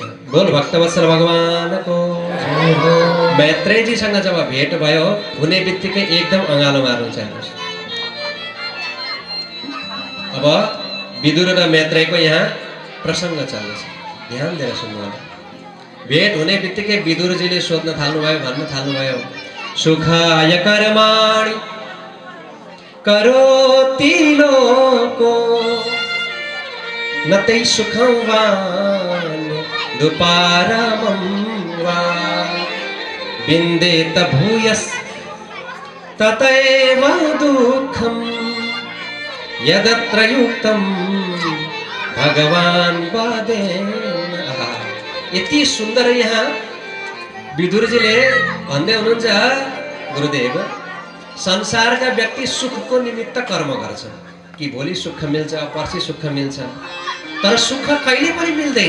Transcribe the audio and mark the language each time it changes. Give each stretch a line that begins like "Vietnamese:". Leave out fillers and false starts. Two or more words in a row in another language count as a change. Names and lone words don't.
Nepali: बोल भक्तवत्सल भगवानको जय हो। मैत्रेयजीसँग जब भेट भयो हुने बित्तिकै एकदम अँगालो मार्नुहुन्छ। हेर्नुहोस्, अब विदुर र मैत्रेयको यहाँ प्रसङ्ग चल्दैछ, ध्यान दिएर सुन्नु होला। भेट हुने बित्तिकै विदुरजीले सोध्न थाल्नुभयो, भन्न थाल्नुभयो,
Sanskrit: सुखाय कर्माणि करोति लोको न तै सुखं वा दुपारमं वा विन्देत भूयस् ततैव दुःखं यदत्र युक्तं भगवान् वदेन।
Nepali: यति सुन्दर यहाँ विदुरजीले भन्दै हुनुहुन्छ, गुरुदेव संसारका व्यक्ति सुखको निमित्त कर्म गर्छ कि भोलि सुख मिल्छ, पर्सि सुख मिल्छ, तर सुख कहिले पनि मिल्दैन।